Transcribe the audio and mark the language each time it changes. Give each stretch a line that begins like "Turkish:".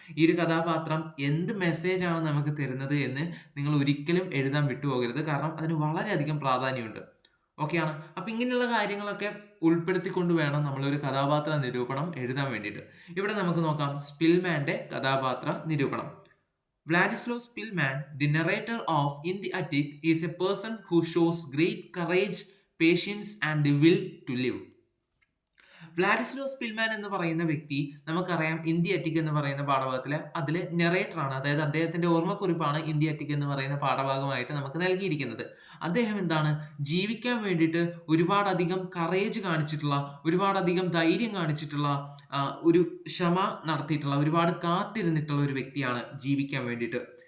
Malayalam: ഈ ഒരു കഥാപാത്രം എന്ത് മെസ്സേജാണ് നമുക്ക് തരുന്നത് എന്ന് നിങ്ങൾ ഒരിക്കലും എഴുതാൻ വിട്ടുപോകരുത്. കാരണം അതിന് വളരെയധികം പ്രാധാന്യമുണ്ട്. ഓക്കെയാണ്. അപ്പൊ ഇങ്ങനെയുള്ള കാര്യങ്ങളൊക്കെ ഉൾപ്പെടുത്തിക്കൊണ്ട് വേണം നമ്മളൊരു കഥാപാത്ര നിരൂപണം എഴുതാൻ വേണ്ടിയിട്ട്. ഇവിടെ നമുക്ക് നോക്കാം സ്പിൽമാന്റെ കഥാപാത്ര നിരൂപണം.
English: Vladislav Spilman, the narrator of In the Attic, is a person who shows great courage, patience, and the will to live.
Malayalam: വ്ലാഡിസ്ലോ Spillman എന്ന് പറയുന്ന വ്യക്തി നമുക്കറിയാം ഇന്ത്യ അറ്റിക് എന്ന് പറയുന്ന പാഠഭാഗത്തില് അതിൽ നെറേറ്റർ ആണ്. അതായത് അദ്ദേഹത്തിന്റെ ഓർമ്മക്കുറിപ്പാണ് ഇന്ത്യ അറ്റിക് എന്ന് പറയുന്ന പാഠഭാഗമായിട്ട് നമുക്ക് നൽകിയിരിക്കുന്നത്. അദ്ദേഹം എന്താണ്, ജീവിക്കാൻ വേണ്ടിയിട്ട് ഒരുപാടധികം കറേജ് കാണിച്ചിട്ടുള്ള, ഒരുപാടധികം ധൈര്യം കാണിച്ചിട്ടുള്ള, ഒരു ക്ഷമ നടത്തിയിട്ടുള്ള, ഒരുപാട് കാത്തിരുന്നിട്ടുള്ള ഒരു വ്യക്തിയാണ് ജീവിക്കാൻ വേണ്ടിയിട്ട്.